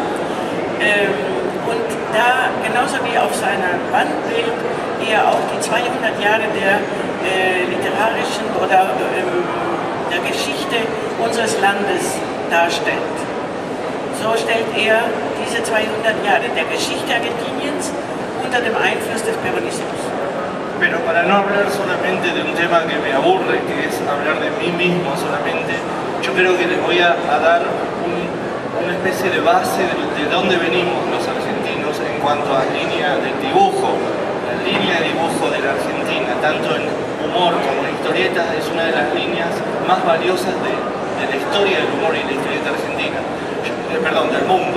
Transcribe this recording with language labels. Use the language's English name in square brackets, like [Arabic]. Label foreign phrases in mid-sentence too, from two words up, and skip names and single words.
[German] Und da, genauso wie auf seiner Wandbild, er auch die 200 Jahre der literarischen oder der Geschichte unseres Landes darstellt. So stellt er diese 200 Jahre der Geschichte Argentiniens unter dem Einfluss des Peronismus. [Spanish] Pero para no hablar solamente de un tema que me aburre, que es hablar de mí mismo solamente, yo creo que les voy a dar una especie de base de dónde venimos los argentinos en cuanto a línea de dibujo. La línea de dibujo de la Argentina, tanto en humor como en historietas, es una de las líneas más valiosas de la historia del humor y la historieta argentina, del mundo.